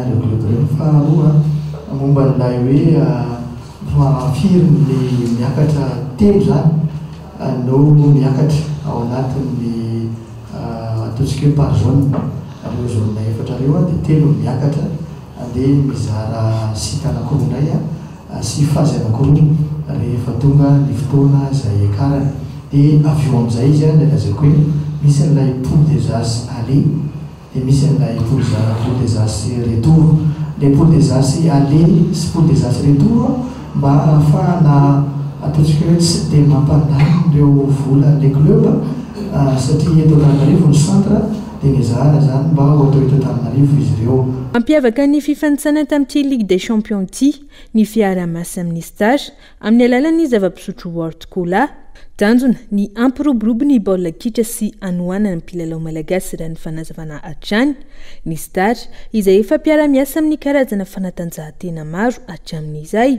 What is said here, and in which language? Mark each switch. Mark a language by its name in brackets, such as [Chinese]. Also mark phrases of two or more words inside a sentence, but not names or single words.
[Malagasy] Momba n'ilay hoe firy ny miakatra telo zany no miakatra ao anatin'ny ataontsika hoe [French] par zone [Malagasy] ireo zone 4 ireo dia telo miakatra andeha mizara sita anankiroa indray sy fazy anankiroa rehefa tonga ny fotoana izay ekarany dia avy eo amin'izay izy dia lazako hoe misy n'ilay [French] poule des as aller [Malagasy] dia misy n'ilay [French] poule des as retour. Les poules des as aller [Malagasy] sy [French] poule des as retour [Malagasy] mba ahafahana ataontsika hoe tsy dia mampandany ireo vola [French] le club [Malagasy] satria eto Antananarivo ny centre dia niezahana zany mba ho atao eto Antananarivo izy ireo. Mampiavaka ny fifanitsanana tamin'ity Ligue des Champions ity ny fiarah-miasa amin'ny stage amin'ny alalan'ny zava-pisotro World Cola tanjona ny ampiroborobo ny baolina kitra sy anohanana ny mpilalao malagasy raha ny fanazavana hatrany ny star izay efa mpiara-miasa amin'ny karazana fanatanjahantena maro hatramin'izay.